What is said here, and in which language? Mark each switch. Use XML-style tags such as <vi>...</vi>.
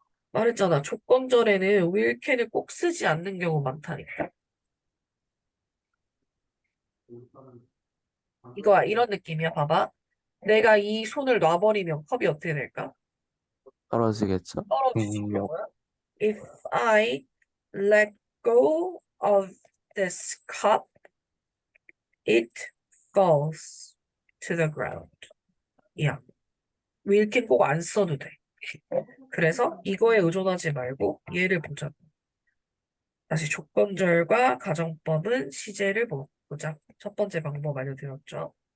<ko>말했잖아. 조건절에는 will can을 꼭 쓰지 않는 경우 많다니까. 이거야. 이런 느낌이야. 봐봐. 내가 이 손을 놔버리면 컵이 어떻게 될까? 떨어지겠죠? 떨어지지. 이거 역, 뭐야?</ko> <en>If I let go of this cup, it falls to the ground.</en> <ko>야, will can 꼭 안 써도 돼. 그래서 이거에 의존하지 말고 얘를 보자. 다시 조건절과 가정법은 시제를 보자. 첫 번째 방법 알려드렸죠.</ko>